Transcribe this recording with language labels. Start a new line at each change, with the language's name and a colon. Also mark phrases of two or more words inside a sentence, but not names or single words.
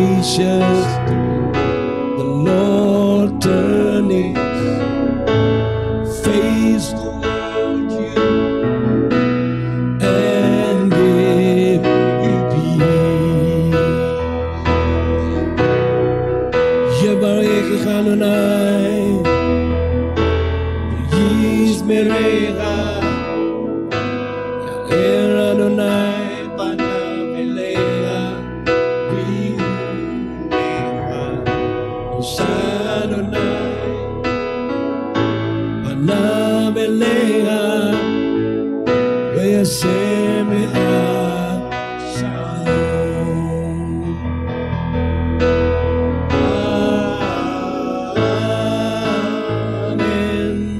English: gracious, the Lord turn His face toward you and give you peace.
Hebrew: יברכך אדני וישמרך, יאר אדני פניו אליך ויחנך ישא אדני פניו אליך וישם לך שלום. Amen.